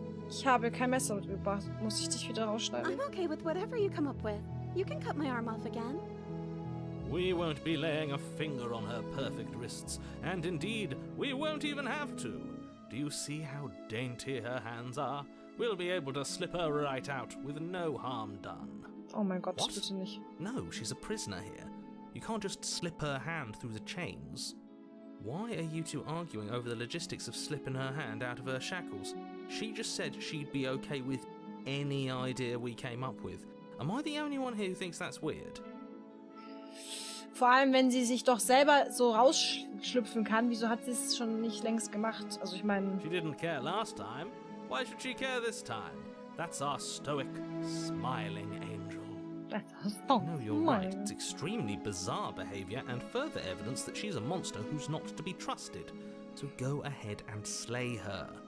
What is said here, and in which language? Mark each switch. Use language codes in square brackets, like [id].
[de] Ich habe kein Messer mitgebracht. Muss ich dich wieder rausschneiden? [en] I'm okay with whatever you come up with. You can cut my arm off again. We won't be laying a finger on her perfect wrists, and indeed, we won't even have to. Do you see how dainty her hands are? We'll be able to slip her right out with no harm done. [de] Oh mein Gott, [en] What? [de] bitte nicht. [en] No, she's a prisoner here. You can't just slip her hand through the chains. Why are you two arguing over the logistics of slipping her hand out of her shackles? She just said she'd be okay with any idea we came up with. Am I the only one here who thinks that's weird? [de] Vor allem, wenn sie sich doch selber so rausschlüpfen kann, wieso hat sie es schon nicht längst gemacht? Also ich meine... [en] She didn't care last time. Why should she care this time? That's our stoic, smiling angel. No, you're right. It's extremely bizarre behaviour and further evidence that she's a monster who's not to be trusted. So go ahead and slay her.